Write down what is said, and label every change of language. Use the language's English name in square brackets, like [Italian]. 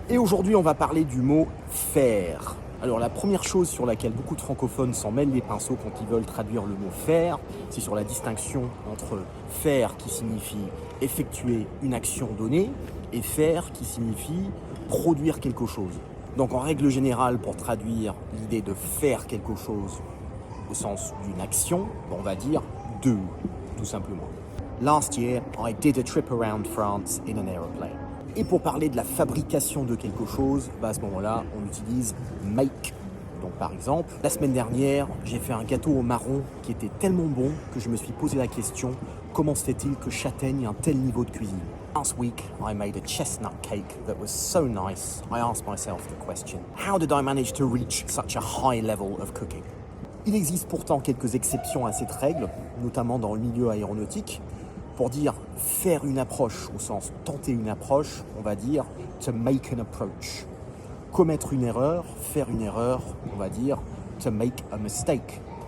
[French] Et aujourd'hui, on va parler du mot « faire ». Alors la première chose sur laquelle beaucoup de francophones s'en mêlent les pinceaux quand ils veulent traduire le mot « faire », c'est sur la distinction entre « faire » qui signifie effectuer une action donnée et « faire » qui signifie produire quelque chose. Donc en règle générale, pour traduire l'idée de faire quelque chose au sens d'une action, on va dire « do », tout simplement. [English] Last year, I did a trip around France in an aeroplane. [French] Et pour parler de la fabrication de quelque chose, à ce moment-là, on utilise make. Donc par exemple, la semaine dernière, j'ai fait un gâteau au marron qui était tellement bon que je me suis posé la question, comment se fait-il que j'atteigne un tel niveau de cuisine? [English] Last week, I made a chestnut cake that was so nice, I asked myself the question, how did I manage to reach such a high level of cooking? [French] Il existe pourtant quelques exceptions à cette règle, notamment dans le milieu aéronautique. Pour dire faire une approche, au sens tenter une approche, on va dire [English] to make an approach. [French] Commettre une erreur, faire une erreur, on va dire [English] to make a mistake.